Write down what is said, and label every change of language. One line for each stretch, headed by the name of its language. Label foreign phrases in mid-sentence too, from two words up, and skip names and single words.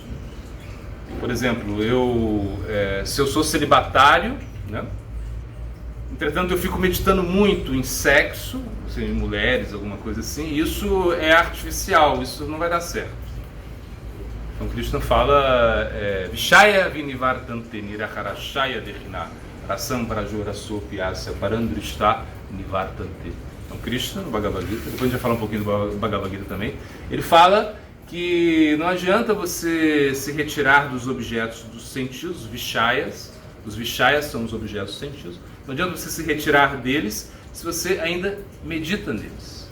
Portuguese: Por exemplo, se eu sou celibatário, né? Entretanto, eu fico meditando muito em sexo, em mulheres, alguma coisa assim. Isso é artificial, isso não vai dar certo. Então, Krishna fala
Sanskrit: विषया विनिवर्तन्ते निराहारस्य देहिनः रसं वर्जं रसोऽप्यस्य परं दृष्ट्वा निवर्तते.
Portuguese: Então, Krishna, no Bhagavad Gita, depois a gente vai falar um pouquinho do Bhagavad Gita também, ele fala que não adianta você se retirar dos objetos dos sentidos, vishayas. Os vishayas são os objetos dos sentidos. Não adianta você se retirar deles se você ainda medita neles.